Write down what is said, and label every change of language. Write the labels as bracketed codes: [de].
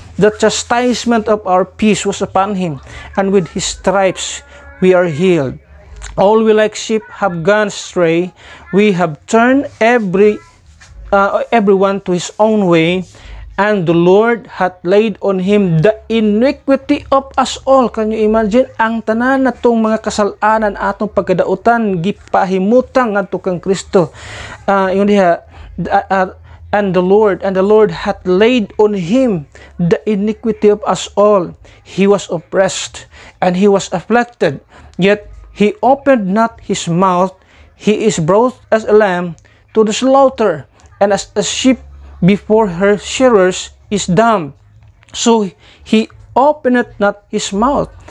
[en] The chastisement of our peace was upon him, and with his stripes we are healed. All we like sheep have gone astray, we have turned everyone to his own way, and the Lord hath laid on him the iniquity of us all. Can you imagine? [ceb] Ang tanan natong mga kasalanan atong pagkadautan gipahimutang ngadto kang Kristo. Yun diha, [en] and the Lord hath laid on him the iniquity of us all. He was oppressed and he was afflicted, yet he opened not his mouth. He is brought as a lamb to the slaughter, and as a sheep before her shearers is dumb, so he opened not his mouth.